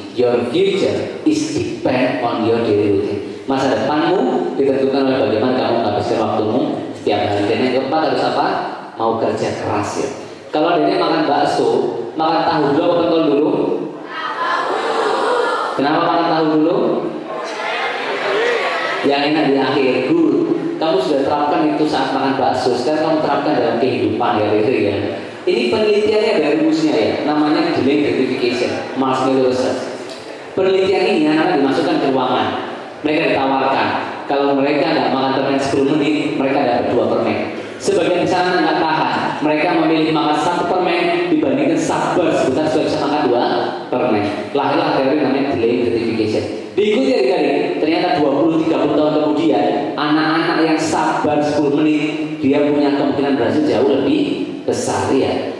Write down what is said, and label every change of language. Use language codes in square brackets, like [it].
[en] Your future is depend on your daily routine. [id] Masa depanmu ditentukan oleh bagaimana kamu menghabiskan waktumu setiap hari. Dan yang keempat harus apa? Mau kerja keras ya. Kalau adanya makan bakso, makan tahu dulu apa pentol dulu? Kenapa makan tahu dulu? Yang enak di akhir. Good. Kamu sudah terapkan itu saat makan bakso. Sekarang kamu terapkan dalam kehidupan ya, ya. Ini penelitiannya dari rumusnya ya. Namanya delayed gratification, marshmallow research. Penelitian ini anak-anak dimasukkan ke ruangan. Mereka ditawarkan, kalau mereka nggak makan permen 10 menit, mereka dapat 2 permen. Sebagian besar nggak tahan, mereka memilih makan 1 permen dibandingkan sabar sebentar supaya bisa makan 2 permen. Lahirlah teori namanya delayed gratification. Diikuti adik-adik, ternyata 20-30 tahun kemudian anak-anak yang sabar 10 menit dia punya kemungkinan berhasil jauh lebih besar ya.